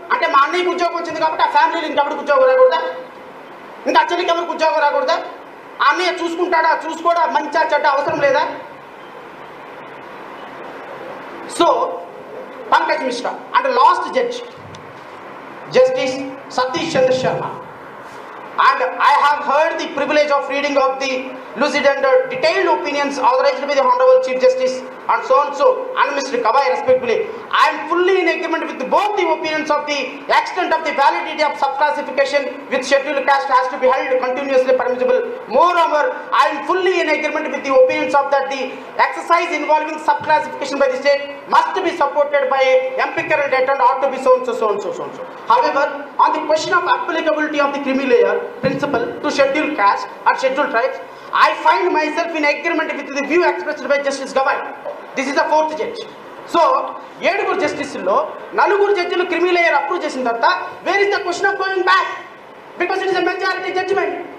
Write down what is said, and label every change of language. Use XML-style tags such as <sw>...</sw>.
<te>అంటే మా అన్నయ్యకి ఉద్యోగం వచ్చింది కాబట్టి ఆ ఫ్యామిలీలో ఇంకెవరికి ఉద్యోగం రాకూడదా? ఇంకా అచ్చడికి ఎవరికి ఉద్యోగం రాకూడదా? ఆ అన్నయ్య చూసుకుంటాడా, చూసుకోడా, మంచి చెడ్డ అవసరం లేదా?</te> <en>So Pankaj Mishra and last judge justice Satish Chandra Sharma. And I have heard the privilege of reading of the lucid and detailed opinions authorized by the Honorable Chief Justice and so and Mr. Gawai respectively. I am fully in agreement with both the opinions of the extent of the validity of subclassification with scheduled caste has to be held continuously permissible. Moreover, I am fully in agreement with the opinions of that the exercise involving subclassification by the state must be supported by empirical data and ought to be so and so. However, on the question of applicability of the creamy layer principle to scheduled caste or scheduled tribes, I find myself in agreement with the view expressed by Justice Gawai. This is the 4th judge.</en> <te>So, 7 జస్టిస్లో 4 జడ్జిలు క్రిమి layer approve చేసిన తర్వాత</te> <en>Where is the question of going back? Because it is a majority judgment.</en>